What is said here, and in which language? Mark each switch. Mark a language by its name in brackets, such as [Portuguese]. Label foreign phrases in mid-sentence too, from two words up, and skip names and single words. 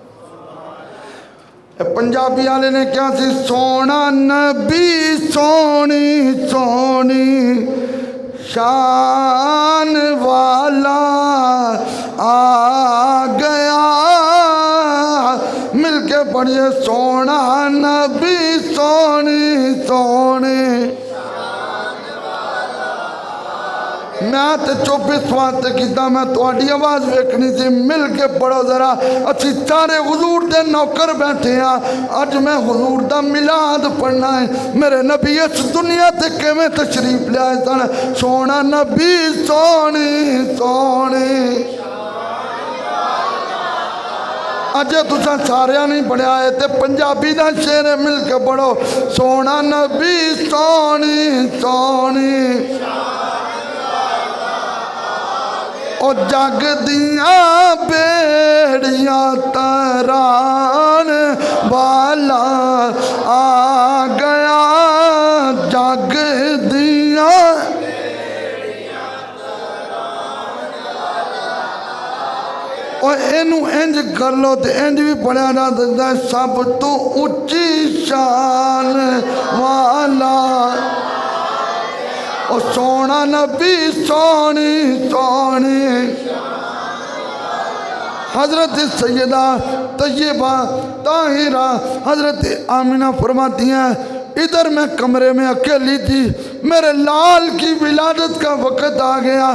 [Punjabi] پنجابی والے نے کیا سی؟ سونا نبی سونی سونی شان والا آ گیا، مل کے پڑھیے سونا نبی سونی سونی میں تے چپ اس واسطے کیتا میں تہاڈی آواز ویکھنی سی، مل کے پڑھو ذرا۔ اسی سارے حضور دے نوکر بیٹھے ہاں، اج میں حضور دا میلاد پڑھنا ہے۔ میرے نبی اس دنیا تے کیویں تشریف لے آئے سن؟ سونا نبی سونی سونی اجے تساں ساریاں نہیں پڑھیا ہے تے پنجابی دا شعر ہے، مل کے پڑھو سونا نبی سونی سونی او جگ دیاں بیڑیاں تران والا آ گیا، جگ دیاں اور اینو انج کر لو تے انج بھی پڑھیا جا سکتا ہے سب تو اونچی شان والا او سونا نبی سونی سونی۔ [Urdu] حضرت سیدہ طیبہ طاہرہ حضرت آمینہ فرماتی ہیں ادھر میں کمرے میں اکیلی تھی، میرے لال کی ولادت کا وقت آ گیا۔